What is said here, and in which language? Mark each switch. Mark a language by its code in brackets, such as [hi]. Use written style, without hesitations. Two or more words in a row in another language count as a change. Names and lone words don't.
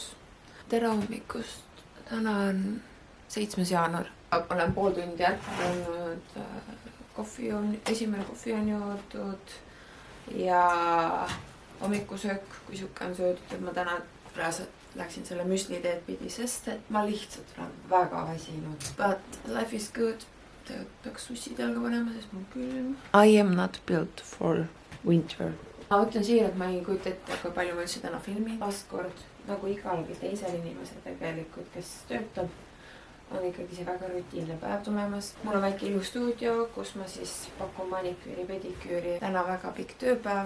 [et] Tere hommikust. Täna on 7. jaanuar. Olen pool tundi ärkanud. Esimene kohvi on joodud. Ja hommikusöök, kui siuke on söödud, et ma täna reaalselt läksin selle müsliteed pidi, sest et ma lihtsalt olen väga väsinud. [en] But life is good. [et] Peaks sussid jalga panema, sest mul külm. [en] I am not built for winter. [et] Ma ütlen siia, et ma ei kujuta ette, kui palju ma üldse täna filmin. Vastkord, nagu igalgi teisel inimesel tegelikult, kes töötab, on ikkagi see väga rutiinne päev tulemas. Mul on väike ilus stuudio, kus ma siis pakun maniküüri, pediküüri. Täna väga pikk tööpäev.